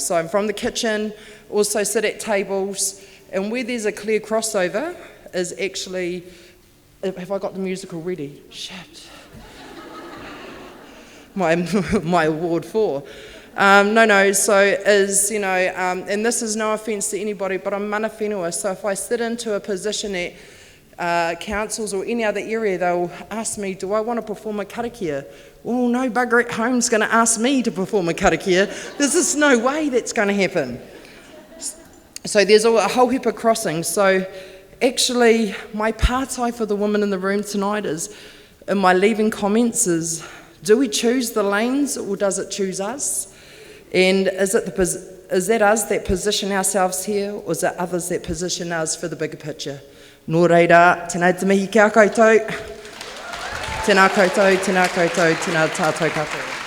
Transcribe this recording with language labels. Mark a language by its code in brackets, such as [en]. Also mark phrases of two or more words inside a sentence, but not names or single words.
[en] So I'm from the kitchen, also sit at tables, and where there's a clear crossover is actually, have I got the musical ready? Shit. My award for. And this is no offence to anybody, but I'm [mi] mana whenua, [en] so if I sit into a position at councils or any other area, they'll ask me, do I want to perform a karakia? Well, no bugger at home's going to ask me to perform a karakia. There's just no way that's going to happen. So there's a whole heap of crossings. So actually, my pātai for the women in the room tonight is, in my leaving comments is, do we choose the lanes or does it choose us? And is that us that position ourselves here, or is it others that position us for the bigger picture? [mi] Nō reira, tēnā te mihi kia koutou, tēnā koutou, tēnā koutou, tēnā tātou katoa.